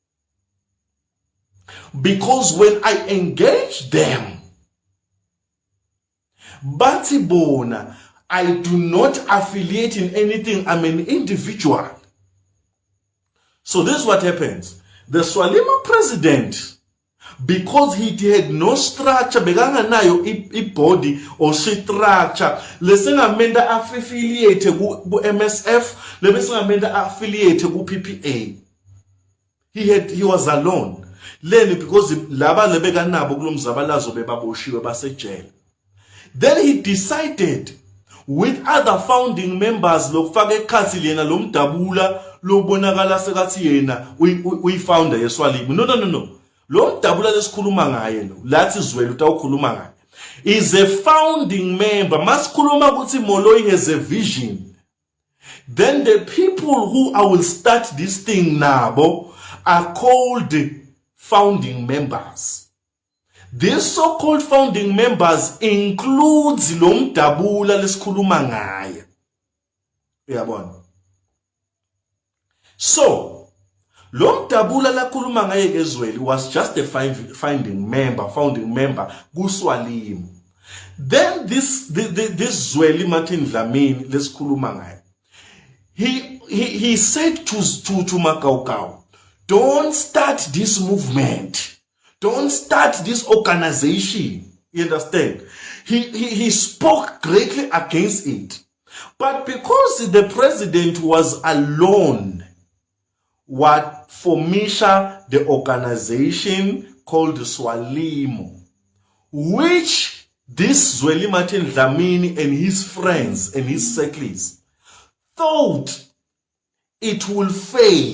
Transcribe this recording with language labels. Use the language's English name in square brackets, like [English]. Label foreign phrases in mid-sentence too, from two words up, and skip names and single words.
[English] Because when I engage them, Batibona, I do not affiliate in anything. I'm an individual. So this is what happens. The SWALIMO president, because he had no structure, [Swati] beganga nayo I [English] body or structure, [Swati] lesengamenda affiliate ku MSF, lesengamenda affiliate ku PPA. [English] He was alone. Then because [Swati] laba lebeka nabo kulomzabalazo bebaboshiwe basejele. [English] Then he decided with other founding members [Swati] lokufaka ekhathi lena lomdabula lobonakala sekathi yena we founder yeSWALIMO. No. Lo mdabula lesikhuluma ngaye lo lathi Zweli utawukhuluma ngaye [English] is a founding member. [Swati] Masikhuluma ukuthi [English] Moloi has a vision. Then the people who I will start this thing nabo are called founding members. These so-called founding members includes [Swati] lo Mdabula lesikhuluma ngaye. [English] Uyabona? So, [Swati] lo Mdabula lakhuluma ngaye ke Zweli [English] was just a founding member kuSwalimo. Then this Zweli Martin Dlamini [Swati] lesikhuluma ngaye. [English] He said to Makaukau, don't start this movement. Don't start this organization. You understand? He spoke greatly against it. But because the president was alone, what formisha the organization called SWALIMO, which this Zweli Martin Dlamini and his friends and his circles thought it will fail.